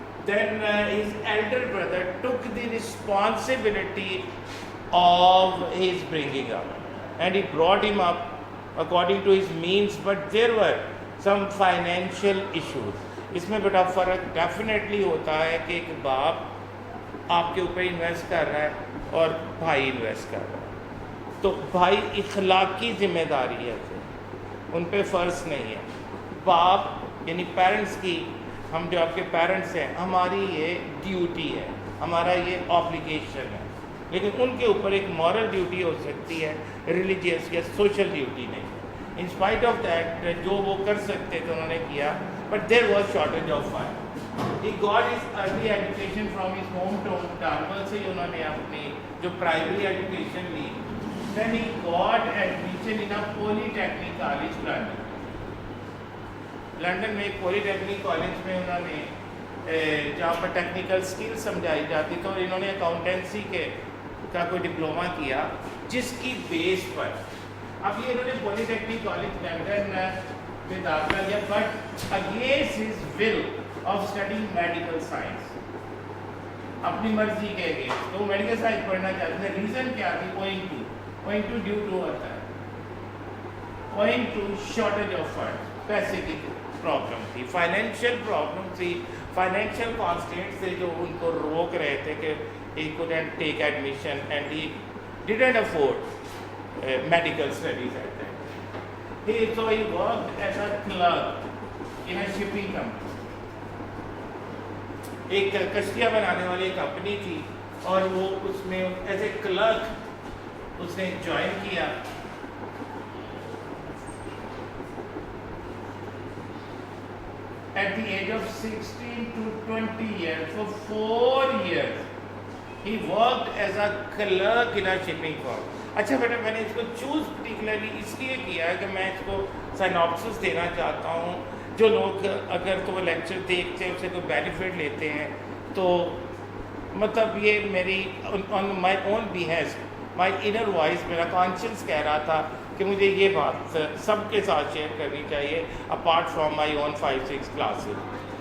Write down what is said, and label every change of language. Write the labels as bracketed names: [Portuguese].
[English] Then his elder brother took the responsibility of his bringing up and he brought him up according to his means, but there were some financial issues. [Urdu] اس میں بیٹا فرق definitely ہوتا ہے کہ ایک باپ آپ کے اوپر انویسٹ کر رہا ہے اور بھائی انویسٹ کر رہا ہے. تو بھائی اخلاقی ذمہ داری ہے, ان پہ فرض نہیں ہے. باپ یعنی پیرنٹس کی, ہم جو آپ کے پیرنٹس ہیں ہماری یہ ڈیوٹی ہے, ہمارا یہ آبلیگیشن ہے, لیکن ان کے اوپر ایک مورل ڈیوٹی ہو سکتی ہے, ریلیجیس یا سوشل ڈیوٹی نہیں. ان اسپائٹ آف دیٹ جو وہ کر سکتے تھے انہوں نے کیا, [English] but there was shortage of funds. He got his early education from his hometown Darwin [Urdu] سے انہوں نے اپنی جو [English] primary education لی. Then he got admission in a polytechnic college London. [Urdu] London میں ایک polytechnic college میں انہوں نے جہاں پر ٹیکنیکل اسکل سمجھائی جاتی تو انہوں نے اکاؤنٹنسی کا کوئی ڈپلوما کیا جس کی بیس پر اب یہ انہوں نے polytechnic college لنڈن میں داخلہ لیا, [English] but against his will of studying medical science, [Urdu] اپنی مرضی کے اگینسٹ. تو وہ میڈیکل سائنس پڑھنا چاہتے تھے. ریزن کیا تھی؟ اوئنگ ٹو ڈیو ٹو ہوتا ہے [English] owing to shortage of fund, [Urdu] پیسے کی پرابلم تھی, فائنینشیل پرابلم تھی, فائنینشیل کانسٹینٹس تھے جو ان کو روک رہے تھے کہ [English] ہی couldn't take admission and he didn't afford medical studies at that. So he worked as a clerk in a shipping company. [Urdu] ایک کشتیاں بنانے والی کمپنی تھی اور وہ اس میں ایز اے کلرک اس نے جوائن کیا. [English] At the age of 16 to 20 years, for 4 years, he worked as a clerk in a shipping firm. [Urdu] اچھا بیٹا میں نے اس کو چوز پرٹیکولرلی اس لیے کیا ہے کہ میں اس کو سائنوپسس دینا چاہتا ہوں. جو لوگ اگر تو وہ لیکچر دیکھتے ہیں اس سے کوئی بینیفٹ لیتے ہیں تو مطلب یہ میری [English] on my own behest my inner voice [Urdu] میرا کانشنس کہہ رہا تھا کہ مجھے یہ بات سب کے ساتھ شیئر کرنی چاہیے apart from my own 5-6 classes.